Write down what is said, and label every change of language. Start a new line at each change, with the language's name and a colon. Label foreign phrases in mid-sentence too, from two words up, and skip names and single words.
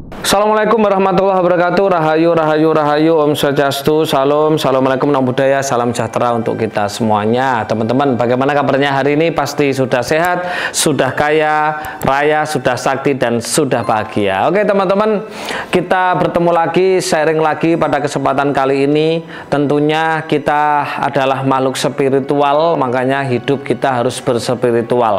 Arabic: السلام عليكم ورحمة الله وبركاته.
Balinese: Rahayu, rahayu, rahayu. Om Swastiastu. Salam.
Indonesian: Assalamualaikum,
Pali: namo buddhaya.
Indonesian: Salam sejahtera untuk kita semuanya. Teman-teman, bagaimana kabarnya hari ini? Pasti sudah sehat, sudah kaya raya, sudah sakti, dan sudah bahagia. Oke teman-teman, kita bertemu lagi, sharing lagi pada kesempatan kali ini. Tentunya kita adalah makhluk spiritual, makanya hidup kita harus berspiritual.